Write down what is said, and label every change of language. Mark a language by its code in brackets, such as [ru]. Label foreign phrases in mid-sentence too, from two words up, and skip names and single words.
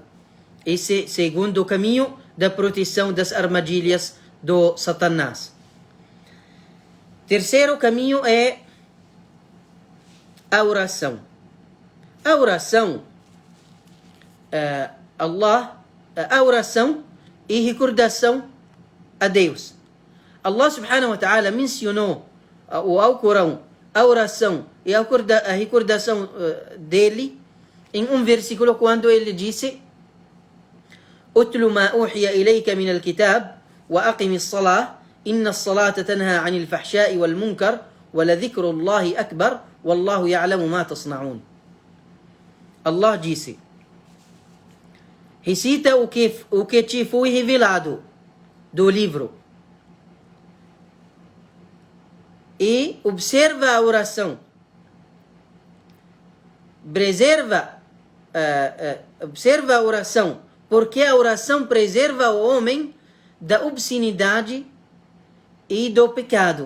[pt] Esse segundo caminho da proteção das armadilhas do Satanás. Terceiro caminho é a oração. A oração, a oração e recordação a Deus. [ar] الله سبحانه وتعالى [pt] mencionou o Alcorão, a oração e a recordação dele em um versículo quando ele disse: [ar] "اتل ما أوحي إليك من الكتاب وأقم الصلاة إن الصلاة تنهى عن الفحشاء والمنكر ولذكر الله أكبر والله يعلم ما تصنعون." [pt] Allah disse: recita o que te foi revelado do livro e observa a oração. Observa a oração, porque a oração preserva o homem da obscenidade e do pecado.